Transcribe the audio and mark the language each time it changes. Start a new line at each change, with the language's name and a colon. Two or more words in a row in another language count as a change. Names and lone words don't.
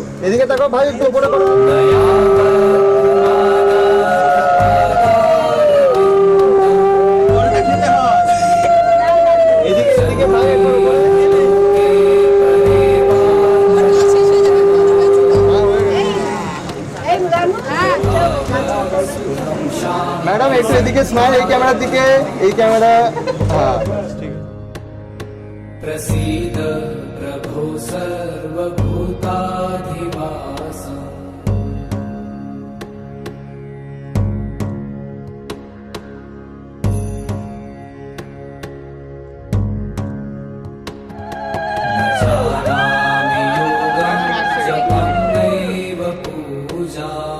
Bangla: এদিকে তাকাও ভাই, একটু উপরে করো। এদিকে এদিকে ভাই, একটু উপরে। ম্যাডাম একটু এদিকে স্মাইল, এই ক্যামেরার দিকে, এই ক্যামেরা। হ্যাঁ ঠিক আছে।
Sanskrit: प्रसीद प्रभो सर्वभूताधिवासम् न जानामि योगं जपं नैव पूजा